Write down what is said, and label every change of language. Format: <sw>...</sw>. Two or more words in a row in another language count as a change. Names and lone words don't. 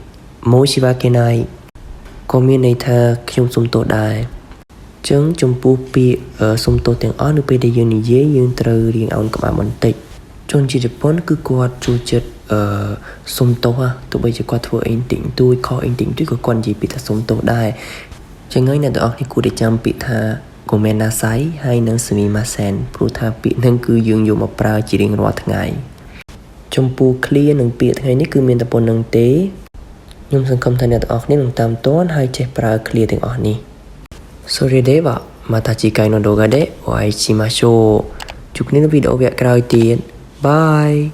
<km>ក៏មានន័យថាខ្ញុំសុំទោសដែរអញ្ចឹងចំពោះពាក្យសុំទោសទាំងអស់នៅពេលដែលយើងនិយាយយើងត្រូវរៀងអោនក្បាលបន្តិចជនជាតិជ ប៉ុនគឺគាត់ចូលចិត្តសុំទោសទោះបីជាគាត់ធ្វើអីតិចតួចខុសអីតិចតួចក៏គាត់និយាយពាក្យថា សុំទោសដែរចឹងហើយអ្នកទាំងអស់គ្នាគួរតែចាំពាក្យថាごめんなさいហើយនិងすみませんព្រោះថាពាក្យហ្នឹងគឺយើងយកមកប្រើជារៀងរាល់ថ្ងៃចំពោះ clear និងពាក្យថ្ងៃនេះគឺមានតែប៉ុណ្្នឹងទេខ្ញុំសង្ឃឹមថាអ្នកទាំងអស់គ្នានឹងតាមទាន់ហើយចេះប្រើ clear ទាំងអស់នេះ</km> <ja>それではまた次回の動画でお会いしましょう</ja> <km>ជួបគ្នានៅវីដេអូវគ្គក្រោយទៀតបាយ</km>